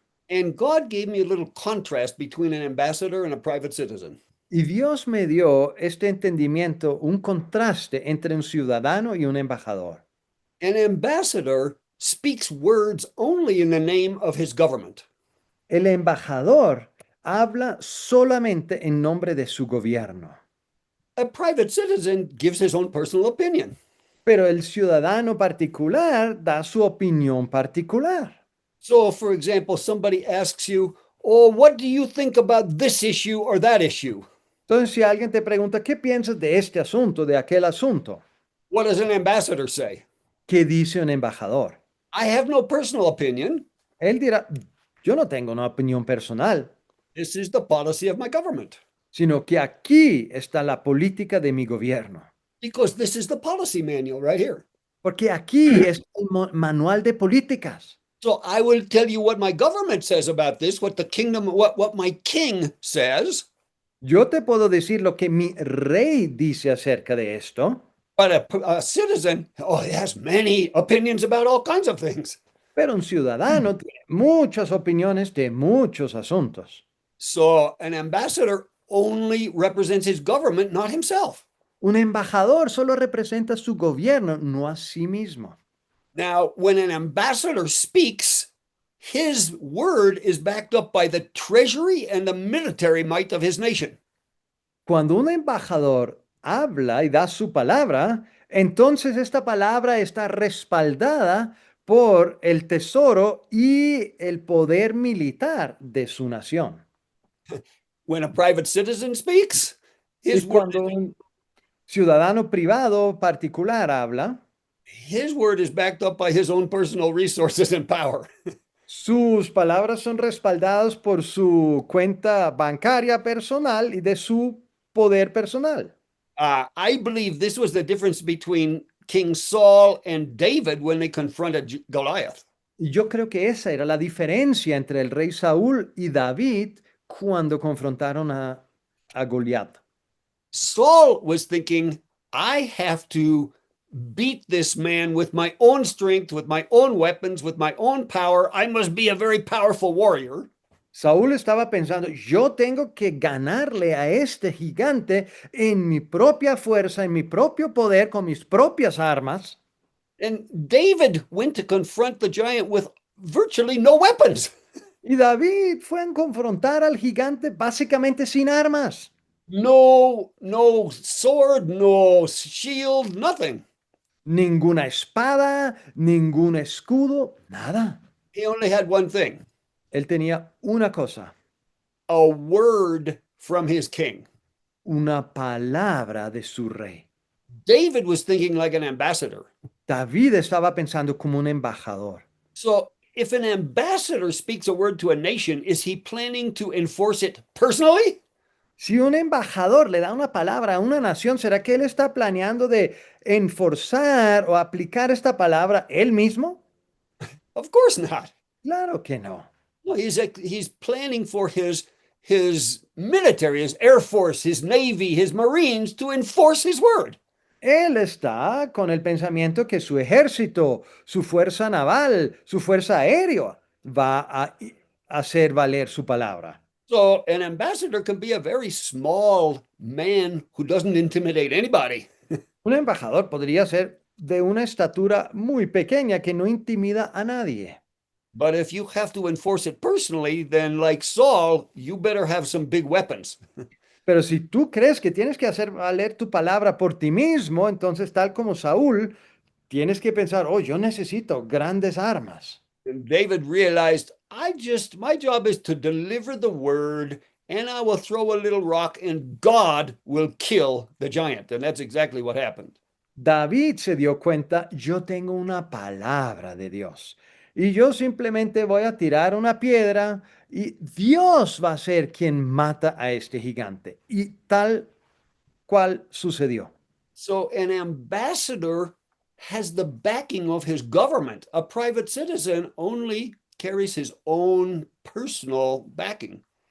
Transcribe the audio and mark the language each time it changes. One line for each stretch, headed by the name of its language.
English: And God gave me a little contrast between an ambassador and a private citizen.
Spanish: Y Dios me dio este entendimiento, un contraste entre un ciudadano y un embajador.
English: An ambassador speaks words only in the name of his government.
Spanish: El embajador habla solamente en nombre de su gobierno,
English: A private citizen gives his own personal opinion.
Spanish: pero el ciudadano particular da su opinión particular.
English: So, for example, somebody asks you, oh, what do you think about this issue or that issue?
Spanish: Entonces, si alguien te pregunta, ¿qué piensas de este asunto, de aquel asunto?
English: What does an ambassador say?
Spanish: ¿Qué dice un embajador?
English: I have no personal opinion.
Spanish: Él dirá, yo no tengo una opinión personal,
English: This is the policy of my government.
Spanish: sino que aquí está la política de mi gobierno.
English: Because this is the policy manual right here.
Spanish: Porque aquí es el manual de políticas.
English: So I will tell you what my government says about this, what the kingdom, what my king says.
Spanish: Yo te puedo decir lo que mi rey dice acerca de esto,
English: But a citizen, oh, he has many opinions about all kinds of things.
Spanish: pero un ciudadano tiene muchas opiniones de muchos asuntos.
English: So an ambassador only represents his government, not himself.
Spanish: Un embajador solo representa su gobierno, no a sí mismo.
English: Now, when an ambassador speaks, his word is backed up by the treasury and the military might of his nation.
Spanish: Cuando un embajador habla y da su palabra, entonces esta palabra está respaldada por el tesoro y el poder militar de su nación.
English: When a private citizen speaks,
Spanish: Y
English: his word,
Spanish: cuando un ciudadano privado particular habla,
English: his word is backed up by his own personal resources and power.
Spanish: sus palabras son respaldadas por su cuenta bancaria personal y de su poder personal.
English: I believe this was the difference between King Saul and David when they confronted Goliath.
Spanish: Y yo creo que esa era la diferencia entre el rey Saúl y David cuando confrontaron a Goliat.
English: Saul was thinking, I have to beat this man with my own strength, with my own weapons, with my own power. I must be a very powerful warrior.
Spanish: Saúl estaba pensando, yo tengo que ganarle a este gigante en mi propia fuerza, en mi propio poder, con mis propias armas.
English: And David went to confront the giant with virtually no weapons.
Spanish: Y David fue a confrontar al gigante básicamente sin armas.
English: No sword, no shield, nothing.
Spanish: Ninguna espada, ningún escudo, nada.
English: He only had one thing,
Spanish: Él tenía una cosa,
English: a word from his king.
Spanish: una palabra de su rey.
English: David was thinking like an ambassador.
Spanish: David estaba pensando como un embajador.
English: So if an ambassador speaks a word to a nation, is he planning to enforce it personally?
Spanish: Si un embajador le da una palabra a una nación, ¿será que él está planeando de enforzar o aplicar esta palabra él mismo?
English: Of course not.
Spanish: Claro que no.
English: No, he's planning for his military, his air force, his navy, his marines to enforce his word.
Spanish: Él está con el pensamiento que su ejército, su fuerza naval, su fuerza aérea va a hacer valer su palabra.
English: So an ambassador can be a very small man who doesn't intimidate anybody.
Spanish: Un embajador podría ser de una estatura muy pequeña que no intimida a nadie.
English: But if you have to enforce it personally, then like Saul, you better have some big weapons.
Spanish: Pero si tú crees que tienes que hacer valer tu palabra por ti mismo, entonces tal como Saúl, tienes que pensar, oh, yo necesito grandes armas.
English: And David realized, my job is to deliver the word, and I will throw a little rock, and God will kill the giant. And that's exactly what happened.
Spanish: David se dio cuenta, yo tengo una palabra de Dios y yo simplemente voy a tirar una piedra y Dios va a ser quien mata a este gigante. Y tal cual sucedió.
English: So an ambassador has the backing of his government. A private citizen only carries his own personal backing.